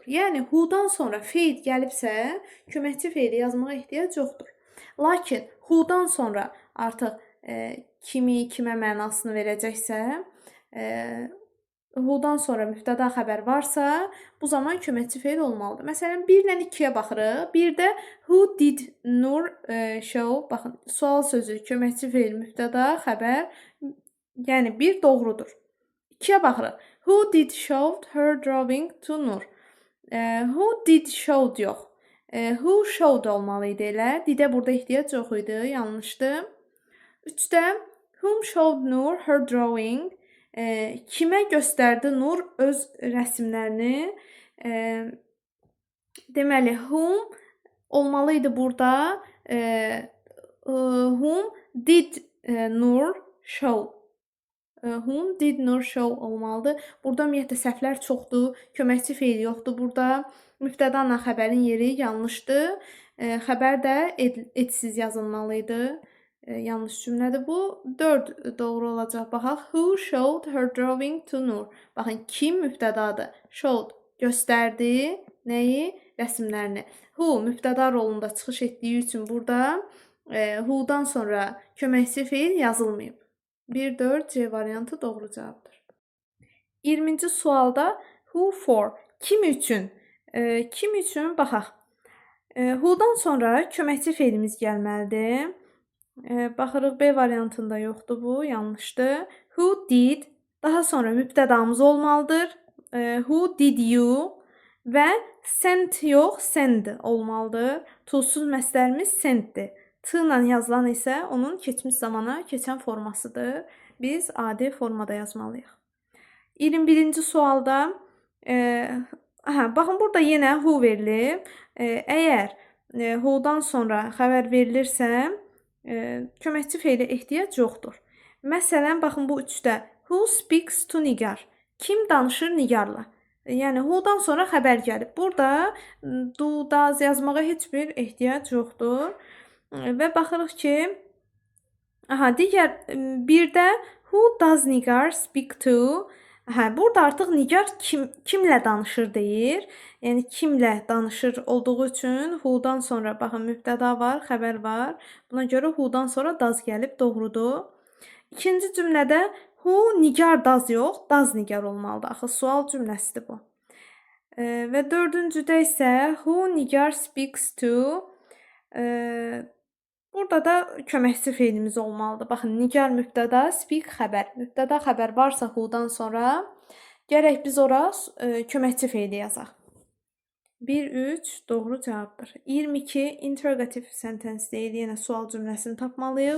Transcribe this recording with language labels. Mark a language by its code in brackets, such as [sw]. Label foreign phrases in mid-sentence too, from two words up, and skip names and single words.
[az] Yəni who-dan sonra feil gəlibsə, köməkçi feili yazmağa ehtiyac yoxdur. Lakin who-dan sonra artıq kimi, kimə mənasını verəcəksə, who-dan sonra mübtəda xəbər varsa, bu zaman köməkçi feil olmalıdır. Məsələn, 1 ilə 2-yə baxırıq. 1-də [en] who did Nur show, [az] baxın, sual sözü, köməkçi feil, mübtəda, xəbər, yəni 1 doğrudur. 2-yə baxırıq. [en] Who did show her drawing to Nur? Who did show yox. Who showed [az] olmalı idi elə. Didə burada ehtiyac yox idi, yanlışdır. [en] 3-də whom showed Nur her drawing? [az] Kimə göstərdi Nur öz rəsmlərini? Deməli, whom olmalı idi burada. [en] Whom did Nur show? Whom did Nur show olmalıdır. [az] Burada ümumiyyətlə səhvlər çoxdur. Köməkçi feil yoxdur burada. Mübtəda ilə xəbərin yeri yanlışdır. Xəbər də etsiz yazılmalı idi. Yanlış cümlədir bu. 4 doğru olacaq. Baxaq. [en] Who showed her drawing to Nur? [az] Baxın, kim mübtədadır? Showed göstərdi. Nəyi? Rəsmlərini. Who mübtəda rolunda çıxış etdiyi üçün burada who-dan sonra köməkçi feil yazılmayıb. 1-4 C variantı doğru cavabdır. 20-ci sualda [en] who for? [az] Kim üçün? Kim üçün? Baxaq. Who-dan sonra köməkçi feilimiz gəlməlidir. Baxırıq, B variantında yoxdur bu, yanlışdır. [en] Who did? [az] Daha sonra mübtədamız olmalıdır. [en] Who did you? [az] Və sent yox, send olmalıdır. To-suz məsdərimiz senddir. T ilə yazılan isə onun keçmiş zamana keçən formasıdır. Biz adi formada yazmalıyıq. 21-ci sualda baxın, burada yenə who verilib. Əgər who-dan sonra xəbər verilirsə, köməkçi feilə ehtiyac yoxdur. Məsələn, baxın bu 3-də [en] who speaks to Nigar? [az] Kim danışır Nigarla? Yəni who-dan sonra xəbər gəlib. Burada [en] do, does [az] yazmağa heç bir ehtiyac yoxdur. Və baxırıq ki, digər birdə [en] who does Nigar speak to? [az] Burada artıq Nigar kimlə danışır deyir. Yəni kimlə danışır olduğu üçün who-dan sonra baxın mübtəda var, xəbər var. Buna görə who-dan sonra does gəlib, doğrudur. İkinci cümlədə [en] who Nigar does [az] yox, [en] does Nigar [az] olmalıdır. Axı sual cümləsidir bu. Və dördüncüdə isə [en] who Nigar speaks to? [az] Burada da köməkçi feilimiz olmalıdır. Baxın, Nigar mübtəda, speak xəbər. Mübtəda xəbər varsa who-dan sonra gərək biz ora köməkçi feili yazaq. 1-3 doğru cavabdır. 22 [en] interrogative sentence [az] deyil. Yenə sual cümləsini tapmalıyıq.